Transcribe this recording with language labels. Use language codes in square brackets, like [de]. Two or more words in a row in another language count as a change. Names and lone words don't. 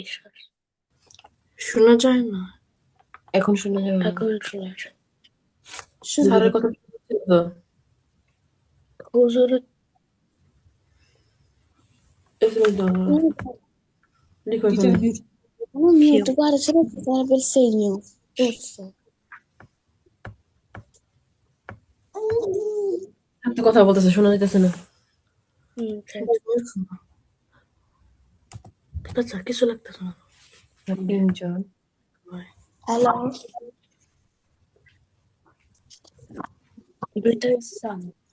[bn] শোনা যায় না। এখন শোনা যাবে না এখন চলে আসে। স্যারের কথা বলছিল তো হুজুর এসএমএস দাও না। লিখো টিচার এখানে [it] mute, guarda, se no ti serve il segno, giusto? [bn] একটা কথা বলতেছে শোনা যাইতেছে না আচ্ছা কিছু লাগতেছে না। তিনজন [it] Hello? Interessante.